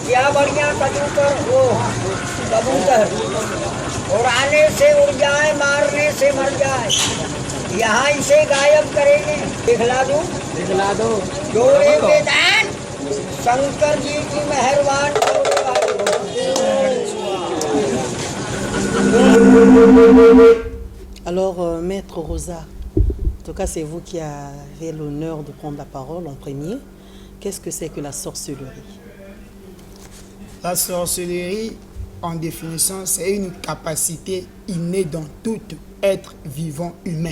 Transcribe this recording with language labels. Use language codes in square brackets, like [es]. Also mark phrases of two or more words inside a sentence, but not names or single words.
[hi] क्या बढ़िया कबूतर वो कबूतर उड़ाने से उड़ जाए मारने से मर जाए यहाँ इसे गायब करेंगे दिखला दो जोड़े में दान शंकर जी की मेहरबान [fr] Alors, Maître Rosa, en tout cas, c'est vous qui avez l'honneur de prendre la parole en premier. Qu'est-ce que c'est que la sorcellerie? La sorcellerie, en définition, c'est une capacité innée dans tout être vivant humain.